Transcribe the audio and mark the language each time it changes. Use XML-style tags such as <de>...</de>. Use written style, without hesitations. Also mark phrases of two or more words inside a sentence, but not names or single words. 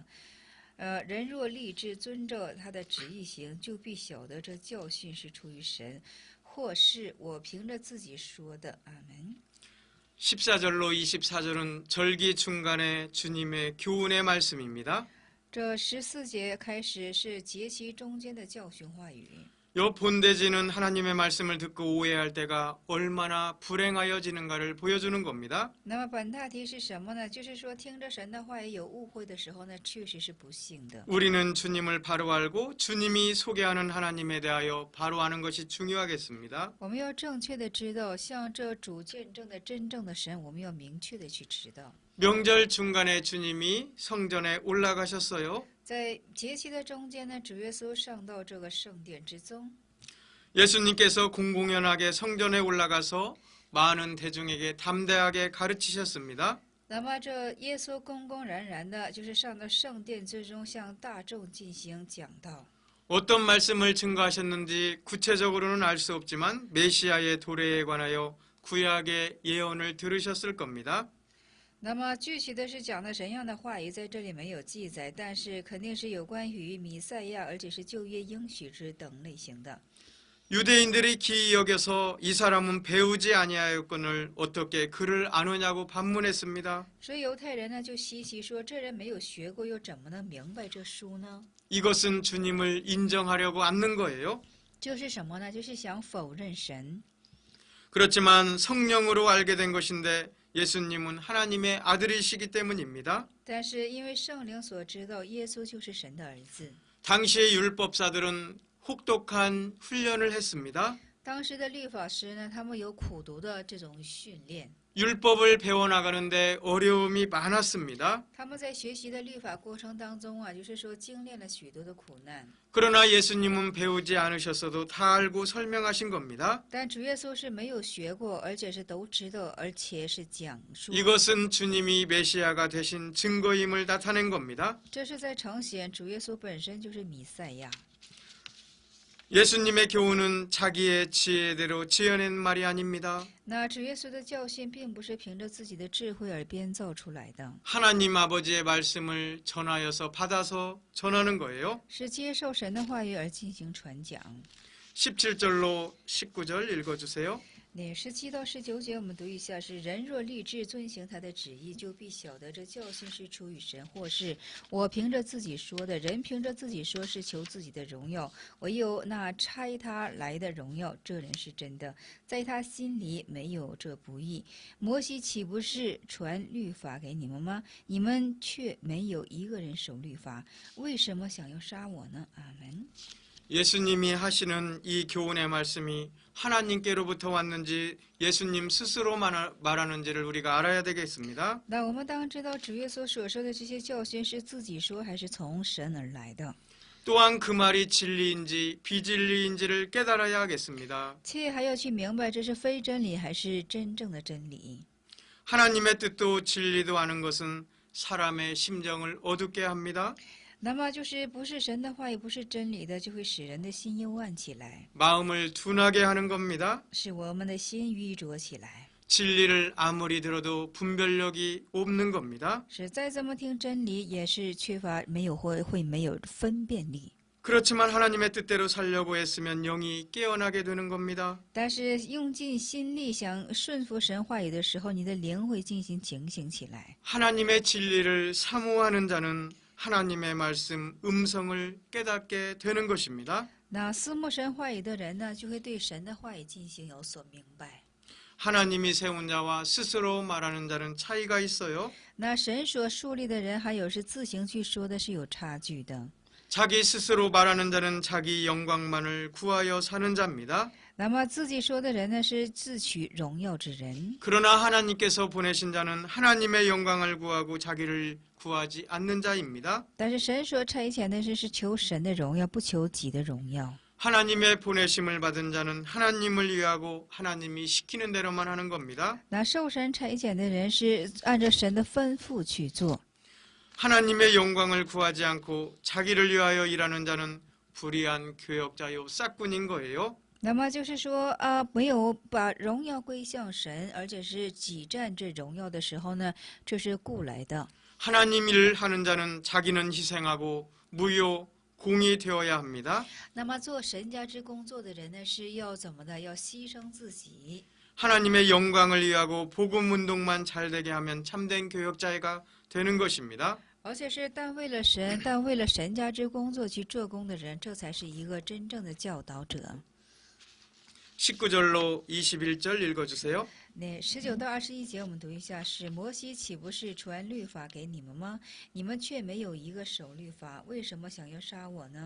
<zh>人若立志遵照他的旨意行，就必晓得这教训是出于神，或是我凭着自己说的。” 阿门。</zh> <ko>14절로 24절은 절기 중간에 주님의 교훈의 말씀입니다.</ko> <zh>这14节开始是节期中间的教训话语。</zh> <ko>요 본대지는 하나님의 말씀을 듣고 오해할 때가 얼마나 불행하여지는가를 보여주는 겁니다.</ko> <zh>那么本大题是什么呢？就是说听着神的话语有误会的时候呢，确实是不幸的。</zh> <ko>우리는 주님을 바로 알고 주님이 소개하는 하나님에 대하여 바로 아는 것이 중요하겠습니다.</ko> <zh>我们要正确的知道，像这主见证的真正的神，我们要明确的去知道。</zh> <ko>명절 중간에 주님이 성전에 올라가셨어요.</ko> <zh>在节期的中间呢，主耶稣上到这个圣殿之中，</zh> <ko>예수님께서 공공연하게 성전에 올라가서 많은 대중에게 담대하게 가르치셨습니다.</ko> <zh>那么这耶稣公公然然的，就是上到圣殿之中，向大众进行讲道。</zh> <ko>어떤 말씀을 증거하셨는지 구체적으로는 알 수 없지만 메시아의 도래에 관하여 구약의 예언을 들으셨을 겁니다.</ko> <zh>那么具体的是讲的怎样的话语，在这里没有记载，但是肯定是有关于弥赛亚，而且是旧约应许之等类型的。</zh> <ko>유대인들이 기이 여겨서 이 사람은 배우지 아니하였거늘 어떻게 글을 아느냐고 반문했습니다.</ko> <zh>所以犹太人呢就稀奇说：“这人没有学过，又怎么能明白这书呢？”</zh> <ko>이것은 주님을 인정하려고 앉는 거예요.</ko> <zh>就是什么呢？就是想否认神。</zh> <ko>그렇지만 성령으로 알게 된 것인데 예수님은 하나님의 아들이시기 때문입니다.</ko> <zh>但是因为圣灵所知道，耶稣就是神的儿子。</zh> <ko>당시의 율법사들은 혹독한 훈련을 했습니다.</ko> <zh>当时的律法师呢，他们有苦读的这种训练，</zh> <ko>율법을 배워나가는데 어려움이 많았습니다.</ko> <zh>他们在学习的律法过程当中啊，就是说经历了许多的苦难。</zh> <ko>그러나 예수님은 배우지 않으셨어도 다 알고 설명하신 겁니다.</ko> <zh>但主耶稣是没有学过，而且是都知道，而且是讲述。</zh> <ko>이것은 주님이 메시아가 되신 증거임을 나타낸 겁니다.</ko> <zh>这是在呈现主耶稣本身就是弥赛亚。</zh> <ko>예수님의 교훈은 자기의 지혜대로 지어낸 말이 아닙니다.</ko> <zh>那主耶稣的教训并不是凭着自己的智慧而编造出来的，</zh> <ko>하나님 아버지의 말씀을 전하여서 받아서 전하는 거예요.</ko> <zh>是接受神的话语而进行传讲。</zh> <ko>17절로 19절 읽어주세요.</ko> <zh>那17到19节，我们读一下：是人若立志遵行他的旨意，就必晓得这教训是出于神，或是我凭着自己说的。人凭着自己说是求自己的荣耀，唯有那差他来的荣耀，这人是真的，在他心里没有这不义。摩西岂不是传律法给你们吗？你们却没有一个人守律法，为什么想要杀我呢？阿门。</zh> <ko>예수님이 하시는 이 교훈의 말씀이 하나님께로부터 왔는지 예수님 스스로 말하는지를 우리가 알아야 되겠습니다.</ko> <zh>那我们当知道主耶稣所说的这些教训是自己说，还是从神而来的？</zh> <ko>또한 그 말이 진리인지 비진리인지를 깨달아야 하겠습니다.</ko> <zh>且还要去明白这是非真理还是真正的真理。</zh> <ko>하나님의 뜻도 진리도 아는 것은 사람의 심정을 어둡게 합니다.</ko> <zh>那么就是不是神的话，也不是真理的，就会使人的心幽暗起来，</zh> <ko>마음을 둔하게 하는 겁니다.</ko> <zh>使我们的心愚拙起来，</zh> <ko>진리를 아무리 들어도 분별력이 없는 겁니다.</ko> <zh>是再怎么听真理，也是缺乏没有分辨力。</zh> <ko>그렇지만 하나님의 뜻대로 살려고 했으면 영이 깨어나게 되는 겁니다.</ko> <zh>但是用尽心力想顺服神话语的时候，你的灵会进行警醒起来。</zh> <ko>하나님의 진리를 사모하는 자는 하나님의 말씀 음성을 깨닫게 되는 것입니다.</ko> <zh>那思慕神话语的人呢，就会对神的话语进行有所明白。</zh> <ko>하나님이 세운 자와 스스로 말하는 자는 차이가 있어요.</ko> <zh>那神所树立的人，还有是自行去说的，是有差距的。</zh> <ko>자기 스스로 말하는 자는 자기 영광만을 구하여 사는 자입니다.</ko> <zh>那么自己说的人呢，是自取荣耀之人。</zh> <ko>그러나 하나님께서 보내신 자는 하나님의 영광을 구하고 자기를 구하지 않는 자입니다.</ko> <zh>但是神所差遣的是求神的荣耀，不求己的荣耀。</zh> <ko>하나님의 보내심을 받은 자는 하나님을 위하고 하나님이 시키는 대로만 하는 겁니다.</ko> <zh>那受神差遣的人是按照神的吩咐去做。</zh> <ko>하나님의 영광을 구하지 않고 자기를 위하여 일하는 자는 불의한 교역자요 싹군인 거예요.</ko> <zh>那么就是说没有把荣耀归向神，而且是挤占这荣耀的时候呢，这是故来的。</zh> <ko>하나님 일을 하는 자는 자기는 희생하고 무효 공이 되어야 합니다.</ko> <zh>那么做神家之工作的人呢，是要怎么的？要牺牲自己，</zh> <ko>하나님의 영광을 위하고 복음 운동만 잘 되게 하면 참된 교역자가 되는 것입니다.</ko> <zh>而且是但为了神，但为了神家之工作去做工的人，这才是一个真正的教导者。</zh> <ko>19절로 21절 읽어주세요.</ko> <zh>那19到21节，我们读一下：是摩西岂不是传律法给你们吗？你们却没有一个守律法，为什么想要杀我呢？</zh>